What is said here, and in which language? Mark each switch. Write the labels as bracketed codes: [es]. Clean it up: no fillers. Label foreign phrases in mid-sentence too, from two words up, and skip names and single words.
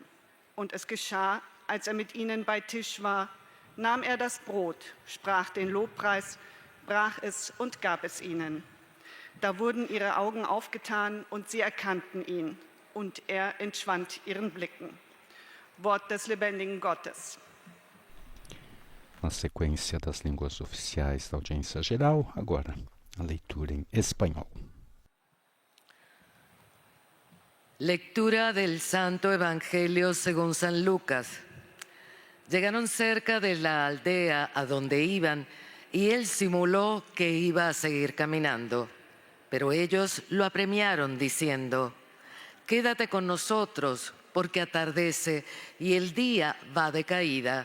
[de] Und es geschah, als er mit ihnen bei Tisch war, nahm er das Brot, sprach den Lobpreis, brach es und gab es ihnen. Da wurden ihre Augen aufgetan und sie erkannten ihn, und er entschwand ihren Blicken. Wort des lebendigen Gottes. [pt] Na sequência das línguas oficiais da audiência geral, agora a leitura em espanhol. [es] Lectura del Santo Evangelio según San Lucas. Llegaron cerca de la aldea a donde iban y él simuló que iba a seguir caminando. Pero ellos lo apremiaron diciendo, «Quédate con nosotros porque atardece y el día va de caída».